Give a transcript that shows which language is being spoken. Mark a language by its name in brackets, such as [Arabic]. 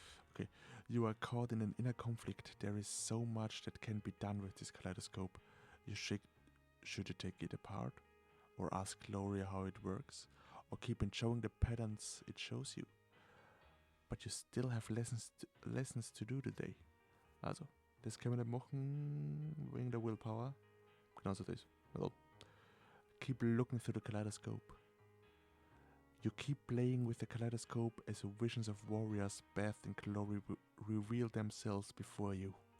[English] Okay. You are caught in an inner conflict. There is so much that can be done with this kaleidoscope. Should you take it apart? Or ask Gloria how it works? Or keep enjoying the patterns it shows you? But you still have lessons to do today. [German] Also, das können wir nicht machen wegen der Willpower. Genauso das. [English] Also, keep looking through the kaleidoscope. You keep playing with the kaleidoscope as visions of warriors bathed in glory reveal themselves before you.